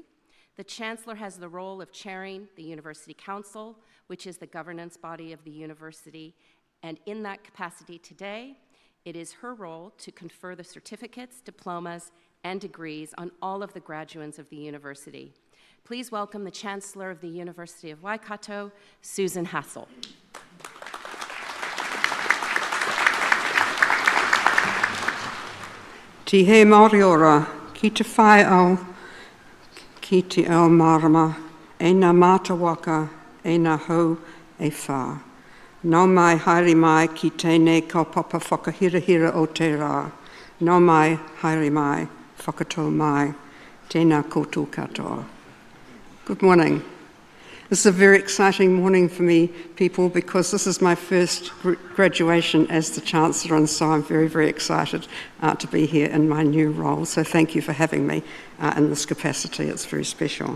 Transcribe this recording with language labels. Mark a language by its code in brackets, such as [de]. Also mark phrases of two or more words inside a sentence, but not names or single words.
[en] The Chancellor has the role of chairing the University Council, which is the governance body of the university, and in that capacity today, it is her role to confer the certificates, diplomas, and degrees on all of the graduates of the university. Please welcome the Chancellor of the University of Waikato, Susan Hassel. [mi] Ti he Māori ora, ki te whae au, ki te ao marama, e nā mātawaka, e nā hau, e whā. Nau mai haere mai ki tēnei kaupapa whakahirahira o te rā. Nau mai haere mai, whakatau mai, tēnā koutou katoa. [en] Good morning. This is a very exciting morning for me, people, because this is my first graduation as the Chancellor, and so I'm very, very excited to be here in my new role. So thank you for having me in this capacity. It's very special.